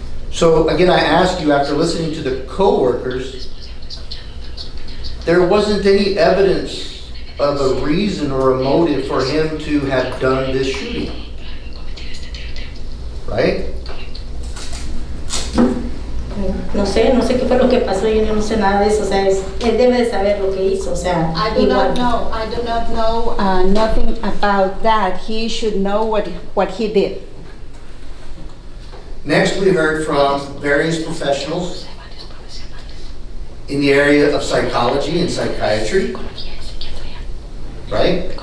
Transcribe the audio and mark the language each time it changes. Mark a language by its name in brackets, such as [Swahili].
[English] So again, I ask you, after listening to the co-workers, there wasn't any evidence of a reason or a motive for him to have done this shooting, right? [Spanish] No sé qué fue lo que pasó, yo no sé nada de eso, o sea, él debe de saber lo que hizo, o sea, [English] I do not know. Nothing about that. He should know what he did. Next, we heard from various professionals in the area of psychology and psychiatry, right?